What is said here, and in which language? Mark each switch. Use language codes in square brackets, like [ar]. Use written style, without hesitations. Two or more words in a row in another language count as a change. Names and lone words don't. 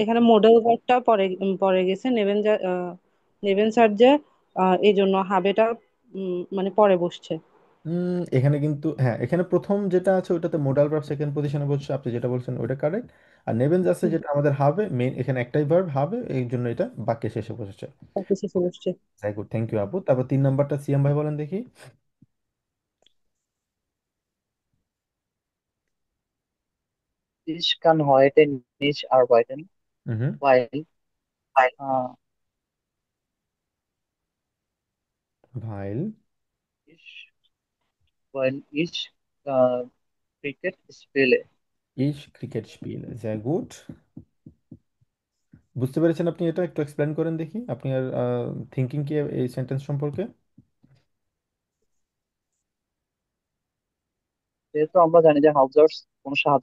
[bn] এখানে [en] modal verb [bn] পরে পরে গেছে নেবেন স্যার যে এই জন্য হাবেটা মানে পরে বসছে। এখানে কিন্তু হ্যাঁ, এখানে প্রথম যেটা আছে ওটাতে [en] modal verb second position [bn] বসছে, আপনি যেটা বলছেন ওটা কারেক্ট। আর নেবেন যাচ্ছে হুম, যেটা আমাদের হবে মেইন, এখানে একটাই ভার্ব হবে, এই জন্য এটা বাক্যে শেষে বসেছে। বাকি শেষে বসছে। গুড, [en] thank you [bn] আপু। তারপর 3 নাম্বারটা সিএম ভাই বলেন দেখি। [de] Ich kann heute nicht arbeiten, [bn] হুম। [de] weil äh, ভাইল ich, ich Cricket spiele। ich Cricket spiele. [bn] গুড। বুঝতে পেরেছেন আপনি? এটা একটু এক্সপ্লেন করেন দেখি আপনার থিঙ্কিং কি এই সেন্টেন্স সম্পর্কে। যেহেতু আমরা জানি যে হাউজার্স কোনো সাহায্য